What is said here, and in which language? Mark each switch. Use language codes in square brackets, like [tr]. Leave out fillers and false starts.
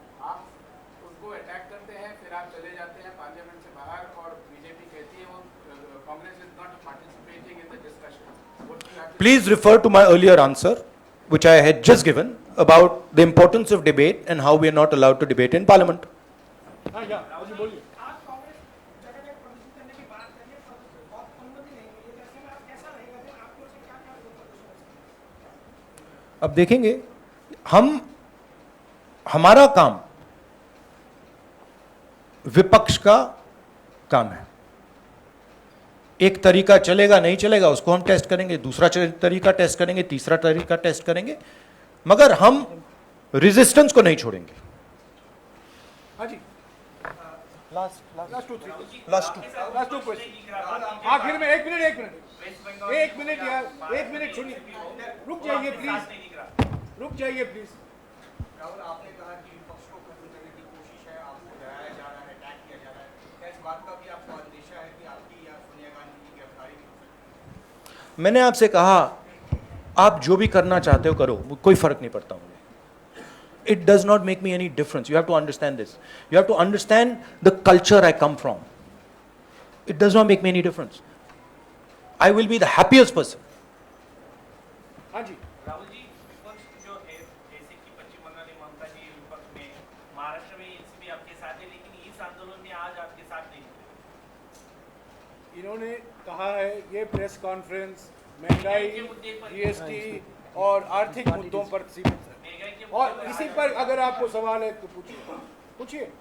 [hi] आप उसको अटैक करते हैं, फिर आप चले जाते हैं पार्लियामेंट से बाहर और बीजेपी कहती है वो Congress is not participating in the discussion. [en] Please refer to my earlier answer, which I had just given, about the importance of debate and how we are not allowed to debate in Parliament. [hi] हाँ या, मुझे बोलिए। आज कांग्रेस जगह जगह प्रदर्शन करने की बात कर रही है, और अनुमति नहीं मिली, तो ऐसे में आप कैसा रहेगा, फिर आपकी ओर से क्या क्या प्रदर्शन? अब देखेंगे, हमारा काम विपक्ष का काम है। एक तरीका चलेगा नहीं चलेगा उसको हम टेस्ट करेंगे, दूसरा तरीका टेस्ट करेंगे, तीसरा तरीका टेस्ट करेंगे, मगर हम रेजिस्टेंस को नहीं छोड़ेंगे। हाँ जी, [en] Last two question. [hi] आखिर में एक मिनट यार, एक मिनट सुनिए, रुक जाइए प्लीज। राहुल, आपने कहा कि विपक्ष को खत्म करने की कोशिश है, आपको डराया जा रहा है, अटैक किया जा रहा है। क्या इस बात का भी आपको अंदेशा है कि आपकी या सोनिया गांधी की गिरफ्तारी भी हो सकती है? मैंने आपसे कहा आप जो भी करना चाहते हो करो, कोई फर्क नहीं पड़ता मुझे। [en] It does not make me any difference. You have to understand this. You have to understand the culture I come from. It does not make me any difference. I will be the happiest person. [hi] हाँ जी, राहुल जी, विपक्ष जो है जैसे कि पश्चिम बंगाल में ममता जी विपक्ष में, महाराष्ट्र में एनसीपी आपके साथ है, लेकिन इस आंदोलन में आज आपके साथ नहीं है। इन्होंने कहा है ये प्रेस कॉन्फ्रेंस महंगाई, जीएसटी और आर्थिक मुद्दों पर सीमित है, और इसी पर अगर आपको सवाल है तो पूछिए।